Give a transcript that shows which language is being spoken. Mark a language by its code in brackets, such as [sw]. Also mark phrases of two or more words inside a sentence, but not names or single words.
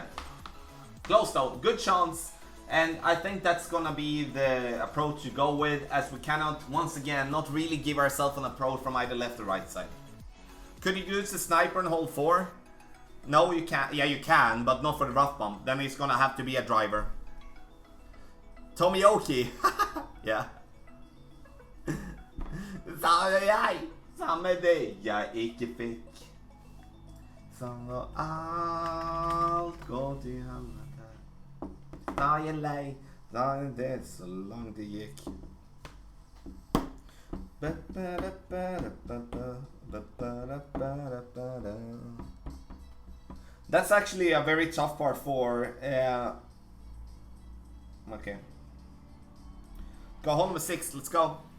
[en] Close though, good chance. And I think that's gonna be the approach to go with, as we cannot, once again, not really give ourselves an approach from either left or right side. Could you use the sniper and hold 4? No, you can't. Yeah, you can, but not for the rough bump. Then it's gonna have to be a driver. [no] Tomioki. Yeah. Samme det jeg ikke fikk. Som alt går til helvete. Da er jeg lei, da er det så langt det gikk. [en] That's actually a very tough part 4. Okay. Go home with 6, let's go.